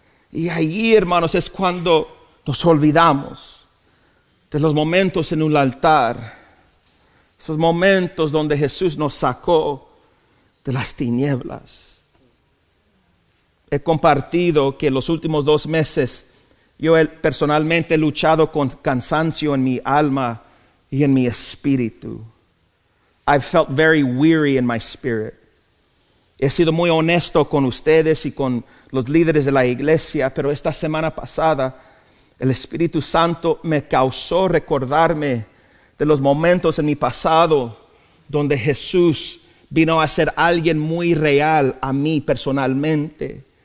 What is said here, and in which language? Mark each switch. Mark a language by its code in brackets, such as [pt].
[es] Y ahí, hermanos, es cuando nos olvidamos de los momentos en un altar, esos momentos donde Jesús nos sacó de las tinieblas. He compartido que los últimos 2 meses yo personalmente he luchado con cansancio en mi alma y en mi espíritu. [en] I've felt very weary in my spirit. [es] He sido muy honesto con ustedes y con los líderes de la iglesia, pero esta semana pasada el Espíritu Santo me causó recordarme de los momentos en mi pasado donde Jesús vino a ser alguien muy real a mí personalmente.